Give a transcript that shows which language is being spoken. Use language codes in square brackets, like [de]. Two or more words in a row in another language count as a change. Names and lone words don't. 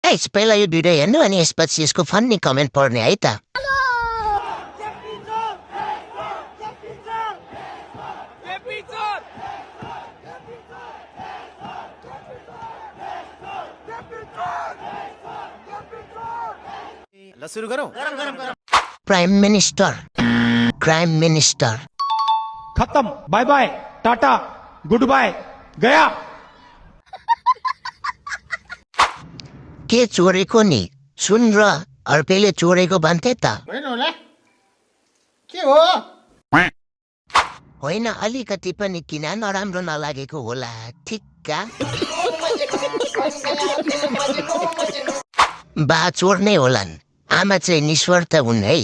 [ne] गाइस पहिला यो भिडियो हेर्नु अनि यसपछि यसको [en] funny comment [ne] पढ्ने है त। ल सुरु गरौँ। [en] prime minister crime minister खत्म, bye bye, tata, good bye, गया। [ne] के चोरेको नि सुन र अर्पेले चोरेको भन्थे त होइन होला के हो होइन, अलिकति पनि किन नराम्रो नलागेको होला ठिक्का। बा चोर नै होलान्, आमा चाहिँ निस्वार्थ हुन् है।